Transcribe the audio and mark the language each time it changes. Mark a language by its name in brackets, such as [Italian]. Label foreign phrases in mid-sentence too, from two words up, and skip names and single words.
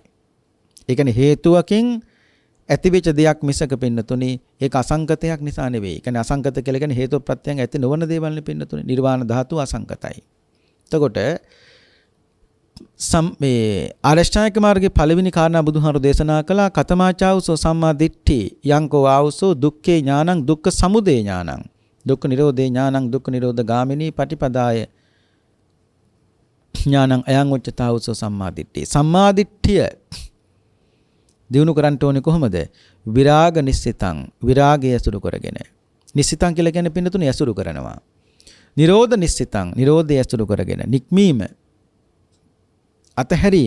[Sinhala] ඒ කියන්නේ හේතුවකින් ඇතිවෙච්ච දෙයක් මිසක පින්නතුනි ඒක අසංකතයක් නිසා නෙවෙයි. ඒ කියන්නේ අසංකත කියලා කියන්නේ හේතු ප්‍රත්‍යයෙන් ඇති නොවන දේවල් නේ පින්නතුනි. නිර්වාණ ධාතුව අසංකතයි. එතකොට මේ ආරෂ්ඨායක මාර්ගයේ පළවෙනි කාරණා බුදුහාරු දේශනා කළා [Pali] කතමාචාවසෝ සම්මා දිට්ඨි යංකෝ ආවසෝ දුක්ඛේ ඥානං දුක්ඛ සමුදය ඥානං දුක්ඛ නිරෝධේ ඥානං දුක්ඛ නිරෝධ ගාමිනී පටිපදාය ඥානං අයං උච්චතාවසෝ සම්මා දිට්ඨි. [Sinhala] සම්මා දිට්ඨිය දිනු කරන්ට ඕනේ කොහොමද? [Pali] විරාග නිස්සිතං, [Sinhala] විරාගය ඇසුරු කරගෙන. නිස්සිතං කියලා කියන්නේ පින්නතුනේ ඇසුරු කරනවා. [Pali] නිරෝධ නිස්සිතං, [Sinhala] නිරෝධය ඇසුරු කරගෙන. නික්මීම, අතහැරීම.